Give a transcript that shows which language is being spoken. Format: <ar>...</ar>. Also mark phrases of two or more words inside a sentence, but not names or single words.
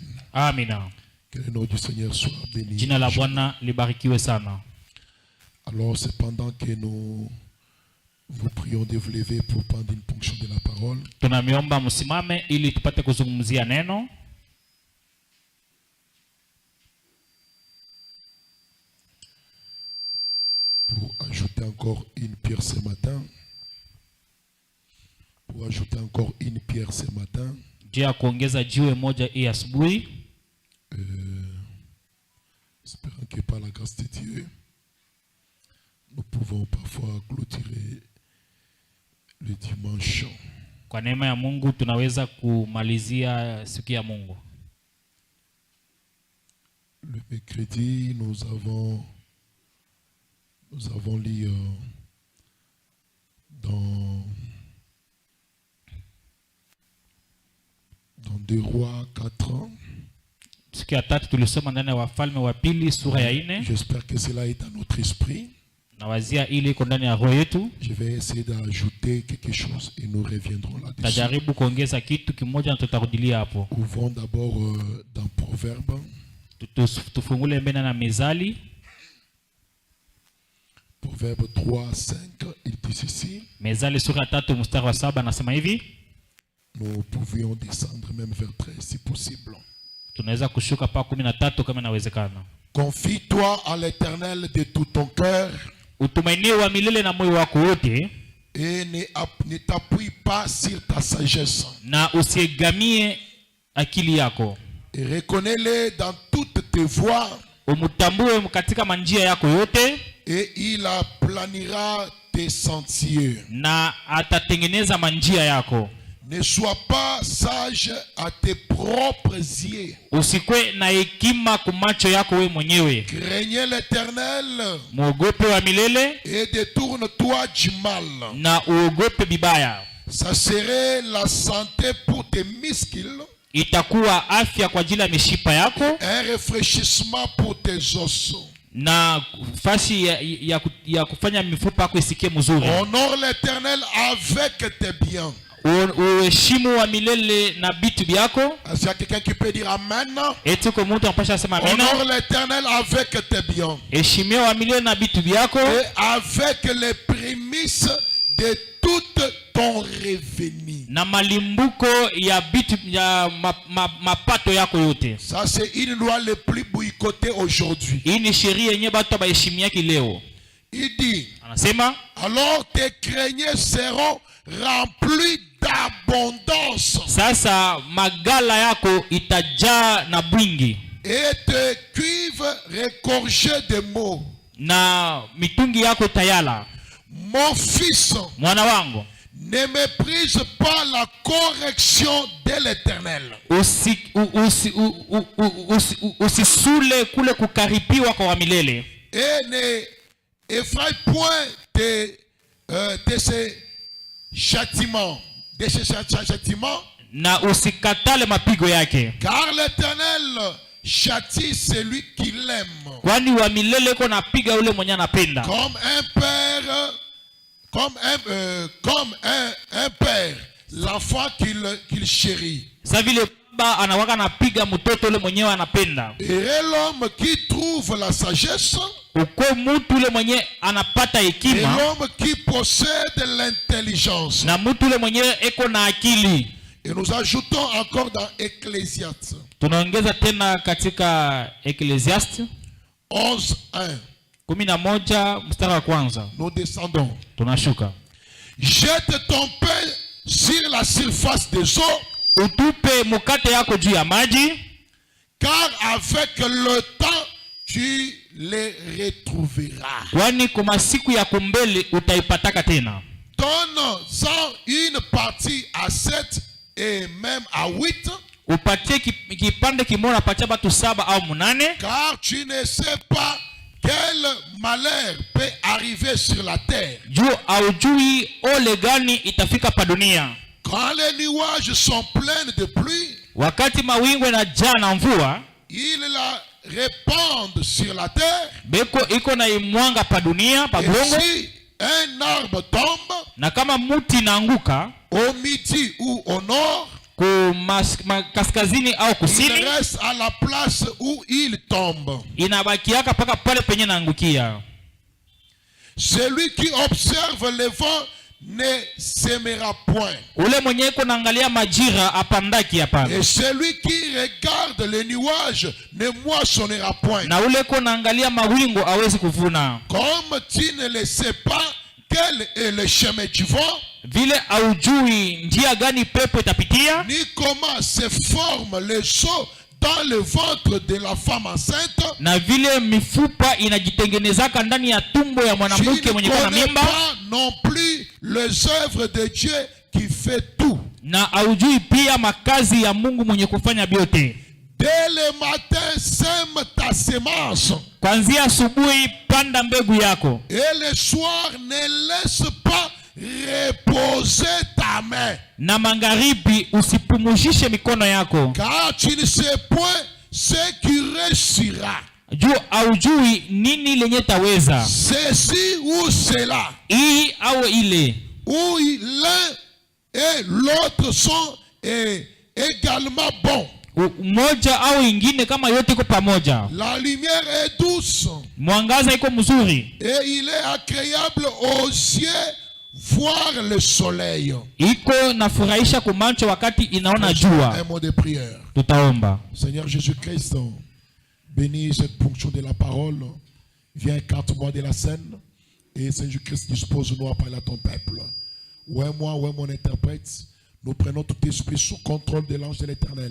<sw>Amina.</sw> <fr>Que le nom du Seigneur soit béni.</fr> <sw>Jina la Bwana libarikiwe sana.</sw> <fr>Alors c'est pendant que nous vous prions de vous lever pour prendre une ponction de la parole.</fr> <sw>Tunamiomba msimame ili tupate kuzungumzia neno.</sw> <fr>Pour ajouter encore une pierre ce matin. Pour ajouter encore une pierre ce matin.</fr> <sw>Jia kuongeza jiwe moja hii asubuhi.</sw> <fr>Espérant que par la grâce de Dieu, nous pouvons parfois clôturer le dimanche.</fr> <sw>Kwa neema ya Mungu tunaweza kumalizia siku ya Mungu.</sw> <fr>Le mercredi, nous avons lu dans 2 Rois 4.</fr> <sw>Siku ya tatu tulisoma ndani ya Wafalme wa pili sura ya 4.</sw> <fr>J'espère que cela est dans notre esprit.</fr> <sw>Nawazia ili iko ndani ya roho yetu.</sw> <fr>Je vais essayer d'ajouter quelque chose et nous reviendrons là-dessus.</fr> <sw>Tajaribu kuongeza kitu kimoja na tutarudilia hapo.</sw> <fr>Ouvrons d'abord dans Proverbe.</fr> <sw>Tufungule mbele na Mezali.</sw> <fr>Proverbe 3:5, il dit ceci.</fr> <sw>Mezali sura 3 mstari wa 7 anasema hivi.</sw> <fr>Nous pouvions descendre même vers 13 si possible.</fr> <sw>Tunaweza kushuka pa 13 kama inawezekana.</sw> <fr>Confie-toi à l'Éternel de tout ton cœur.</fr> <sw>Utumainie wa milele na moyo wako wote.</sw> <fr>Et ne t'appuie pas sur ta sagesse.</fr> <sw>Na usiegamie akili yako.</sw> <fr>Et reconnais-le dans toutes tes voies.</fr> <sw>Umutambue katika manjia yako yote.</sw> <fr>Et il aplanira tes sentiers.</fr> <sw>Na atatengeneza manjia yako.</sw> <fr>Ne sois pas sage à tes propres yeux.</fr> <sw>Usikwe na hekima kwa macho yako wewe mwenyewe.</sw> <fr>Craignez l'Éternel.</fr> <sw>Muogope wa milele.</sw> <fr>Et détourne-toi du mal.</fr> <sw>Na uogope bibaya.</sw> <fr>Ça serait la santé pour tes muscles.</fr> <sw>Itakuwa afya kwa ajili ya mishipa yako.</sw> <fr>Un rafraîchissement pour tes os.</fr> <sw>Na fasi ya kufanya mifupa yako isikie mzuri.</sw> <fr>Honore l'Éternel avec tes biens.</fr> <sw>Uheshimu wa milele na bitu byako.</sw> <fr>Est-ce qu'il y a quelqu'un qui peut dire amen?</fr> <sw>Etiko mtu anapasha sema amina.</sw> <fr>Honore l'Éternel avec tes biens.</fr> <sw>Heshimia wa milele na bitu byako.</sw> <fr>Et avec les prémices de tout ton revenu.</fr> <sw>Na malimbuko ya bitu ya mapato yako yote.</sw> <fr>Ça c'est une loi le plus boycottée aujourd'hui.</fr> <sw>Hii ni sheria yenye watu baheshimiaki leo.</sw> <fr>Il dit,</fr> <sw>anasema,</sw> <fr>alors tes greniers seront remplis d'abondance.</fr> <sw>Sasa magala yako itajaa na bwingi.</sw> <fr>Et tes cuivres regorgés de mots.</fr> <sw>Na mitungi yako tayala.</sw> <fr>Mon fils,</fr> <sw>mwana wangu,</sw> <fr>ne méprise pas la correction de l'Éternel.</fr> <sw>Usisule kule kukaripiwa kwa milele.</sw> <fr>Et ne effraie point de ces châtiments. De ces châtiments.</fr> <sw>Na usikatale mapigo yake.</sw> <fr>Car l'Éternel châtie celui qui l'aime.</fr> <sw>Kwani wa milele ko napiga ule mwenye anapenda.</sw> <fr>Comme un père, comme un père, l'enfant qu'il chérit.</fr> <sw>Sa vile baba anawaka napiga mtoto ule mwenyewe anapenda.</sw> <fr>Et l'homme qui trouve la sagesse.</fr> <sw>Uko mtu ule mwenye anapata hekima.</sw> <fr>Et l'homme qui possède l'intelligence.</fr> <sw>Na mtu ule mwenye eko na akili.</sw> <fr>Et nous ajoutons encore dans Ecclésiaste.</fr> <sw>Tunaongeza tena katika Ecclésiaste 11:1. 11 mstari wa kwanza.</sw> <fr>Nous descendons.</fr> <sw>Tunashuka.</sw> <fr>Jette ton pain sur la surface des eaux.</fr> <sw>Utupe mukate yako juu ya maji.</sw> <fr>Car avec le temps tu les retrouveras.</fr> <sw>Kwani kwa siku ya kumbele utaipataka tena.</sw> <fr>Donne-en une partie à 7 et même à 8.</fr> <sw>Upatie kipande kimoja, patia batu 7 au 8.</sw> <fr>Car tu ne sais pas quel malheur peut arriver sur la terre.</fr> <sw>Juu aujui ole gani itafika pa dunia.</sw> <fr>Quand les nuages sont pleins de pluie,</fr> <sw>wakati mawingu yanajaa na mvua,</sw> <fr>ils la répandent sur la terre.</fr> <sw>Beko iko na imwanga pa dunia, pa bongo.</sw> <fr>Et si un arbre tombe,</fr> <sw>na kama muti inaanguka</sw> <fr>au midi ou au nord,</fr> <sw>kaskazini au kusini,</sw> <fr>il reste à la place où il tombe.</fr> <sw>Inabakiaka paka pale penye naangukia.</sw> <fr>Celui qui observe le vent ne sèmera point.</fr> <sw>Ule mwenye iko naangalia majira apandaki hapana.</sw> <fr>Et celui qui regarde les nuages ne moissonnera point.</fr> <sw>Na ule iko naangalia mawingu hawezi kuvuna.</sw> <fr>Comme tu ne le sais pas quel est le chemin du vent,</fr> <sw>vile haujui njia gani pepo itapitia,</sw> <fr>ni comment se forme le seau dans le ventre de la femme enceinte,</fr> <sw>na vile mifupa inajitengenezaka ndani ya tumbo ya mwanamke mwenye kuna mimba,</sw> <fr>non plus les œuvres de Dieu qui fait tout.</fr> <sw>Na haujui pia makazi ya Mungu mwenye kufanya vyote.</sw> <fr>Dès le matin sème ta semence,</fr> <sw>kuanzia asubuhi panda mbegu yako,</sw> <fr>et le soir ne laisse pas reposer ta main,</fr> <sw>na magharibi usipumuzishe mikono yako,</sw> <fr>car tu ne sais point ce qui réussira.</fr> <sw>juu haujui nini lenye taweza,</sw> <fr>ceci ou cela,</fr> <sw>hii au ile,</sw> <fr>où l'un et l'autre sont également bons.</fr> <sw>Moja au ingine kama yote iko pamoja.</sw> <fr>La lumière est douce,</fr> <sw>mwangaza iko mzuri,</sw> <fr>et il est agréable aux yeux voir le soleil.</fr> <sw>Iko nafurahisha kumacho wakati inaona jua.</sw> <fr>Un mot de prière.</fr> <sw>Tutaomba.</sw> <fr>Seigneur Jésus-Christ, bénis cette ponction de la parole. Viens écarte-moi de la scène, et Seigneur Jésus-Christ, dispose-nous à parler à ton peuple. Ouais moi, ouais mon interprète, nous prenons tout esprit sous contrôle de l'ange de l'Éternel.</fr>